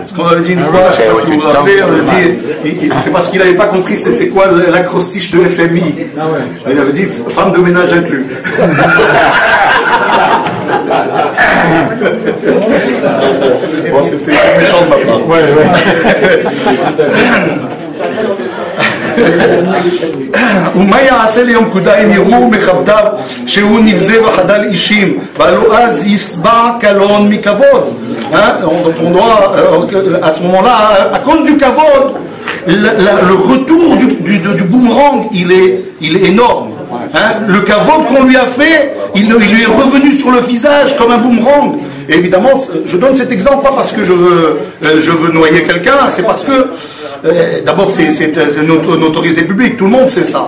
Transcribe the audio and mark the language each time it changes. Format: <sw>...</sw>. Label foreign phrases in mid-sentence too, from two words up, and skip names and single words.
<fr>Ce qu'on avait dit une fois, je ne sais pas si vous vous rappelez, on a dit, c'est parce qu'il n'avait pas compris c'était quoi l'acrostiche de FMI. Il avait dit femme de ménage inclus. Bon, c'était méchant de ma part.</fr> <he>ומה יעשה ליום פקודה אם יראו מכבדיו שהוא נבזה וחדל אישים והלא אז יסבע קלון מכבוד.</he> <fr>On doit, à ce moment-là, à cause du kavod, le retour du boomerang, il est énorme. Le kavod qu'on lui a fait, il lui est revenu sur le visage comme un boomerang. Et évidemment, je donne cet exemple pas parce que je veux noyer quelqu'un, c'est parce que d'abord c'est une autorité publique, tout le monde sait ça.</fr>